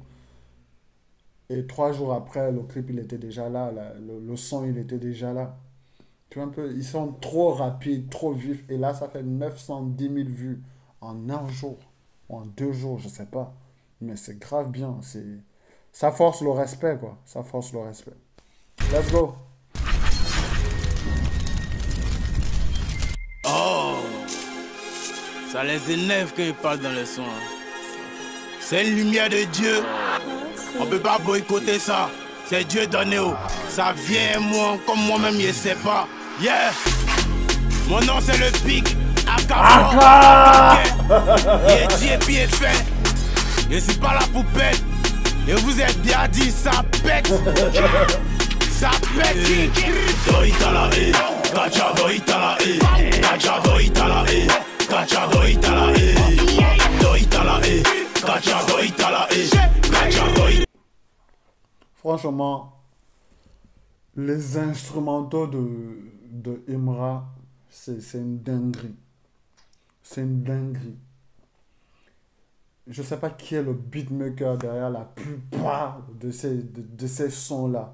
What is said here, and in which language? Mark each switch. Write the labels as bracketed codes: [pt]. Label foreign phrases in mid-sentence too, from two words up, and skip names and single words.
[fr] Et 3 jours après, le clip il était déjà là, le son il était déjà là. Tu vois un peu, ils sont trop rapides, trop vifs. Et là, ça fait 910 000 vues en un jour ou en 2 jours, je sais pas. Mais c'est grave bien, ça force le respect quoi, ça force le respect. [en] Let's go. [fr] Oh, ça les énerve quand ils parlent dans les sons. C'est une lumière de Dieu. On peut pas boycotter ça. C'est Dieu donné. Ça vient moi, comme moi-même je sais pas. Yeah. Mon nom c'est le pic. Aka. Il est dit et puis il est fait. Je suis pas la poupette. Et vous êtes bien dit, ça pète. Ça pète. Doitala e, kacha doitala e, kacha doitala e, kacha doitala e, doitala e, kacha doitala e, kacha doitala. Franchement, les instrumentaux de Imra, c'est une dinguerie. C'est une dinguerie. Je sais pas qui est le beatmaker derrière la plupart de ces sons-là.